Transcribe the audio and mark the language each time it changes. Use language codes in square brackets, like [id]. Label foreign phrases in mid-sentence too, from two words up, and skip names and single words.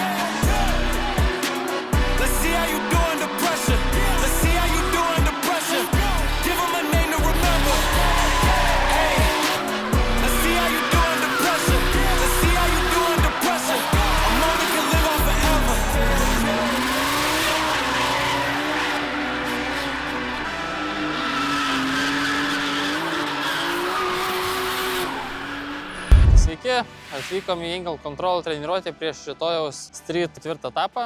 [en] Let's see how you do under pressure. Let's see how you do under pressure. Give them a name to remember. Hey, let's see how you do under pressure. Let's see how you do under pressure. A moment can live on forever. [lt] Sveiki, atvykom į Angle Control treniruotę prieš rytojaus Street 4 etapą.